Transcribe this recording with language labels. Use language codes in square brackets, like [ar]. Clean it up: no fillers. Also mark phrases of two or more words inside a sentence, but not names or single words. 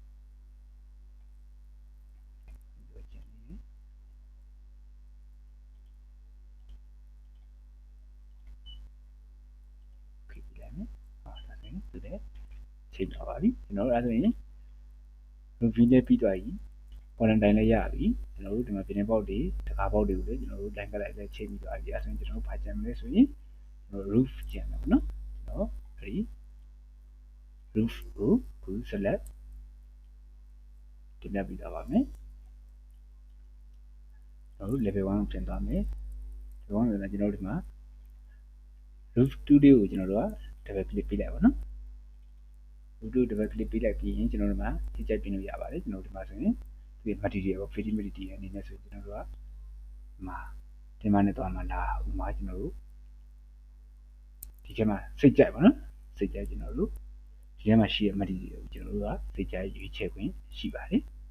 [my] သူလည်းချိန်သွားပါပြီကျွန်တော်တို့အဲဆိုရင် review နဲ့ပြီးသွားပြီ quarantine လည်းရပြီကျွန်တော်တို့ဒီမှာပြင်ပေါက်တွေတကားပေါက်တွေကိုလည်းကျွန်တော်တို့ line ကလိုက်လည်းချိန်ပြီးသွားပြီအဲဆိုရင်ကျွန်တော်တို့ဘာကြံမလဲဆိုရင်ကျွန်တော် roof ကြံမယ်ပေါ့နော်ကျွန်တော်ဒီ roof ကိုခု select တင်ပြပြီးသွားပါမယ်ကျွန်တော်တို့ level 1ကိုပြင်သွားမယ် level 1ဆိုတော့ကျွန်တော်တို့ဒီမှာ roof 2လေးကိုကျွန်တော် တို့က [en] double click [my] ပေးလိုက်ပါနော် [en] roof 2 double click [my] ပေးလိုက်ပြီးရင်ကျွန်တော်တို့မှာထိချက်ပြင်လို့ရပါတယ်ကျွန်တော်တို့ဒီမှာဆိုရင်ဒီ material ပေါ့ [en] feeding material [my] အနေနဲ့ဆိုကျွန်တော်တို့ကဒီမှာနဲ့သွားမှာလားဥမာကျွန်တော်တို့ဒီထဲမှာစိတ်ကြိုက်ပါနော်စိတ်ကြိုက်ကျွန်တော်တို့ဒီထဲမှာရှိတဲ့ material ကိုကျွန်တော်တို့ကစိတ်ကြိုက်ရွေးချယ်ခွင့်ရှိပါတယ်